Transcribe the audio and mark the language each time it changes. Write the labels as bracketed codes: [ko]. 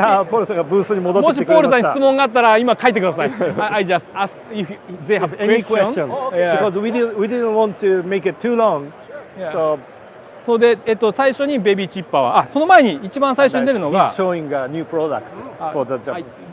[ja] ポールさんがブースに戻っもしポールてきてくれました。さん質問があったら今書いてください。 [en] I just ask if they have Any questions. questions? Because we didn't want to make it too long. So [ja] それで最初にベビーチッパーはその前に一番最初に出るのが [en] showing a new product for the job.